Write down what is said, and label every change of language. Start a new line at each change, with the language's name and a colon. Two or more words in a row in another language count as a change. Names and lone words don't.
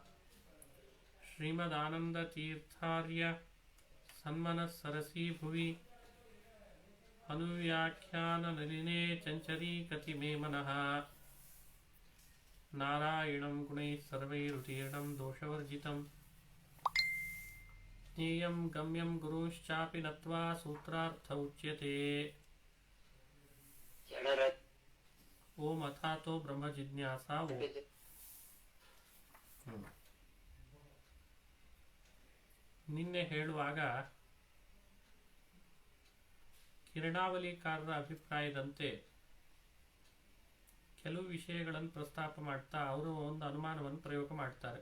Sanskrit: श्रीमदानन्दतीर्थार्य सन्मनः सरसी भुवि अनुव्याख्याननलिने चञ्चरीकति मे मनः नारायणं गुणैः सर्वैरुतीर्णं दोषवर्जितं ज्ञेयं गम्यं गुरुश्चापि नत्वा सूत्रार्थ उच्यते ಓಂ ಅಥಾತೋ ಬ್ರಹ್ಮ ಜಿಜ್ಞಾಸಾ ಓಂ.
Kannada: ನಿನ್ನೆ ಹೇಳುವಾಗ ಕಿರಣಾವಲಿಕಾರರ ಅಭಿಪ್ರಾಯದಂತೆ ಕೆಲವು ವಿಷಯಗಳನ್ನು ಪ್ರಸ್ತಾಪ ಮಾಡ್ತಾ ಅವರು ಒಂದು ಅನುಮಾನವನ್ನು ಪ್ರಯೋಗ ಮಾಡ್ತಾರೆ.